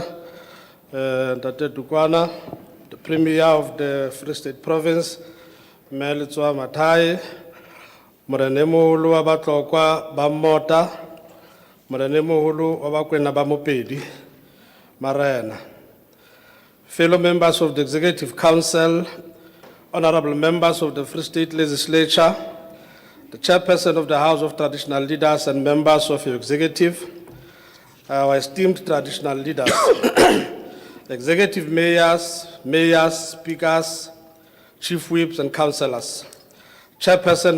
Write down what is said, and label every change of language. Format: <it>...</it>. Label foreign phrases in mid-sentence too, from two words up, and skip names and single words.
<st>Ndate Dukwana, the Premier of the Free State Province, Melitswa Matai, Morene Moholo wa Batlokwa ba Mota, Morene Moholo wa Bakwena ba Mopedi, Marena.</st> <en>Fellow members of the Executive Council, honourable members of the Free State Legislature, the Chairperson of the House of Traditional Leaders and members of your executive, our esteemed traditional leaders, executive mayors, speakers, chief whips and councillors, Chairperson</en>